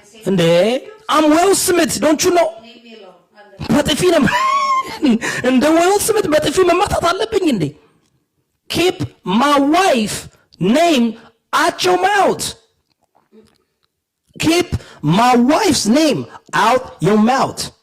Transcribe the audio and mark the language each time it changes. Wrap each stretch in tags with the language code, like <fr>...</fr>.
<en>እንዴ I'm Will Smith, don't you know?</en> <am>በጥፊ ነው እንደ Will Smith በጥፊ መማታት አለብኝ እንዴ?</am> <en>Keep my wife name at your mouth. Keep my wife's name out your mouth.</en>